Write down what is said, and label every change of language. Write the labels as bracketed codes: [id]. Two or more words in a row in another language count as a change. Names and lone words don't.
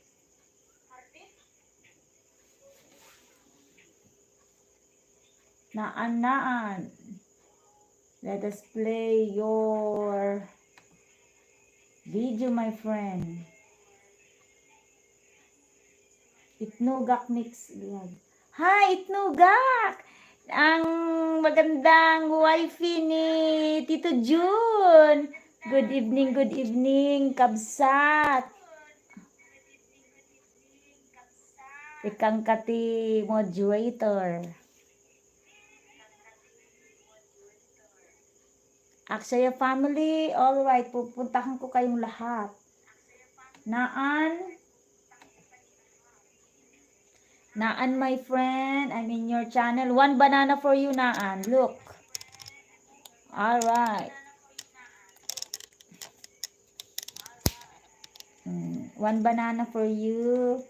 [en] Naan. Let us play your video, my friend. Itnugak mix. Hi, Itnugak! [tl] Ang magandang wifey ni Tito June. [en] Good evening, [ilo] Kabsat. Ikang kati moderator. [tl] Aksaya family, alright, pupuntahan ko kayong lahat. [en] Naan, my friend, I'm in your channel. One banana for you, Naan. Look. Alright. One banana for you.